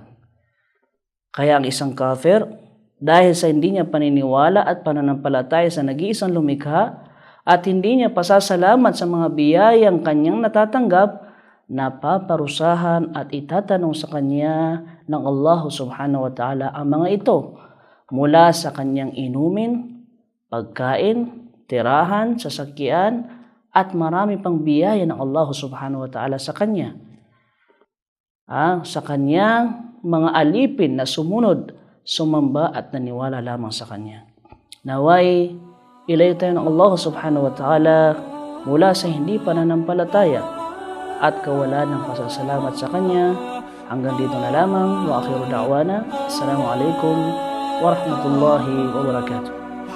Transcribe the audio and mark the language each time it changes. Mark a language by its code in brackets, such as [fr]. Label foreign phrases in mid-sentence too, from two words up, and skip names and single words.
[tl] Kaya ang isang kafir, dahil sa hindi niya paniniwala at pananampalataya sa nag-iisang lumikha at hindi niya pasasalamat sa mga biyayang kanyang natatanggap, napaparusahan at itatanong sa kanya ng [ar] الله سبحانه وتعالى [tl] ang mga ito mula sa kanyang inumin, pagkain, tirahan, sasakyan, at marami pang biyaya ng [ar] الله سبحانه وتعالى [tl] sa kanya. Sa kanyang mga alipin na sumunod, sumamba at naniwala lamang sa kanya. Naway, ilayo tayo ng [ar] الله سبحانه وتعالى [tl] mula sa hindi pananampalataya at kawalan ng pasasalamat sa Kanya. Hanggang dito na lamang. [ar] وآخر دعوانا. السلام عليكم ورحمة الله وبركاته.